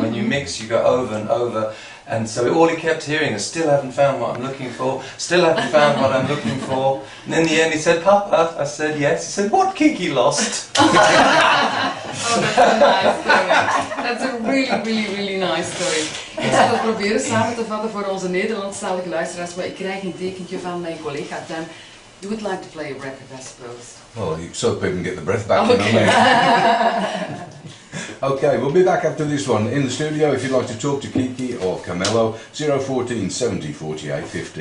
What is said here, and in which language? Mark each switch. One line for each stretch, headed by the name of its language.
English: When you mix, you go over and over. And so all he kept hearing is, still haven't found what I'm looking for, still haven't found what I'm looking for. And in the end he said, Papa, I said, yes. He said, what Kiki lost? Oh, that's a nice story. That's a really nice story.
Dutch: Ik zal het proberen samen te vatten voor onze Nederlandstalige luisteraars, maar ik krijg een tekentje van mijn collega Tam.
English: You would like to play a record, I suppose. Well, so people can get the breath back. Okay. You know what I mean? Okay, we'll be back after this one in the studio. If you'd like to talk to Kiki or Carmelo, 014 70 48 50.